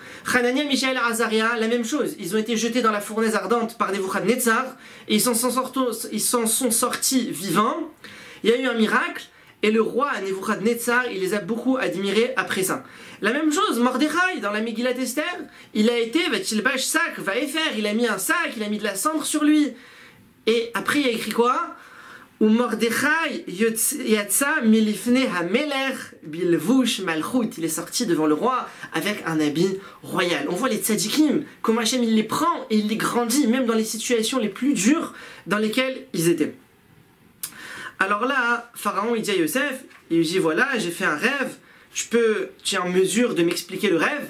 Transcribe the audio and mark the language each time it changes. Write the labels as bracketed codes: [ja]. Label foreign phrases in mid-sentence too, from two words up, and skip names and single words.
[fr] Hanania, Mishaël et Azaria, la même chose. Ils ont été jetés dans la fournaise ardente par Nebuchadnezzar et ils s'en sont sortis vivants. Il y a eu un miracle et le roi Nebuchadnezzar, il les a beaucoup admirés après ça. La même chose, Mordechai, dans la Megillat Esther, il a été, [he] ותלבש שק, ואפר, [fr] il a mis un sac, il a mis de la cendre sur lui. Et après, il y a écrit quoi? [he] ומרדכי יצא מלפני המלך בלבוש מלכות. [fr] Il est sorti devant le roi avec un habit royal. On voit les tzadikim, comment Hachem il les prend et il les grandit, même dans les situations les plus dures dans lesquelles ils étaient. Alors là, Pharaon il dit à Yosef, il lui dit voilà, j'ai fait un rêve, tu es en mesure de m'expliquer le rêve?